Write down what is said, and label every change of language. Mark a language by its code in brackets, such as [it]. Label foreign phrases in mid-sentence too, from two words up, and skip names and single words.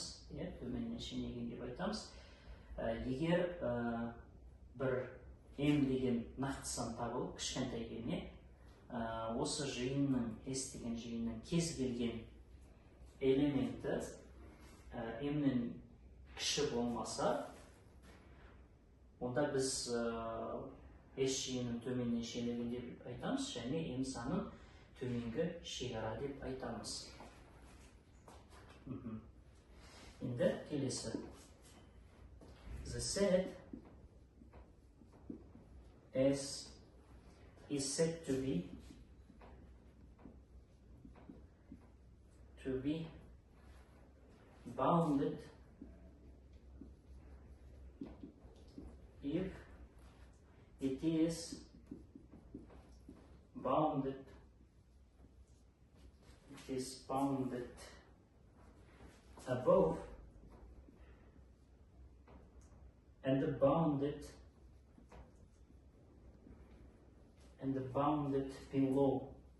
[kk] Төменнен шенелген деп айтамыз. Егер бір M деген нақты сан табылып, кішкентай келіне, осы жиынның, S деген жиынның кез келген элементі M-нің кіші болмаса, онда біз S жиынын төменнен шенелген деп айтамыз, және M санын төменгі шекара деп айтамыз. Енді келесі. [en] The set S is said to be bounded if it is bounded above and bounded below.